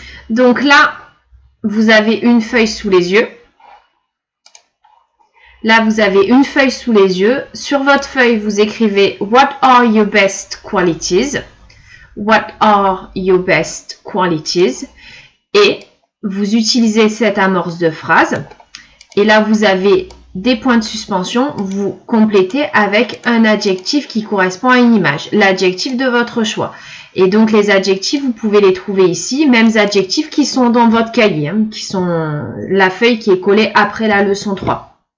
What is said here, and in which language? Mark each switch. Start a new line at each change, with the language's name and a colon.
French: Donc là, vous avez une feuille sous les yeux. Là, vous avez une feuille sous les yeux. Sur votre feuille, vous écrivez «
English: What are your best qualities ?» What are your best qualities?
French: Et vous utilisez cette amorce de phrase. Et là, vous avez des points de suspension. Vous complétez avec un adjectif qui correspond à une image. L'adjectif de votre choix. Et donc, les adjectifs, vous pouvez les trouver ici. Mêmes adjectifs qui sont dans votre cahier. Hein, qui sont la feuille qui est collée après la leçon 3.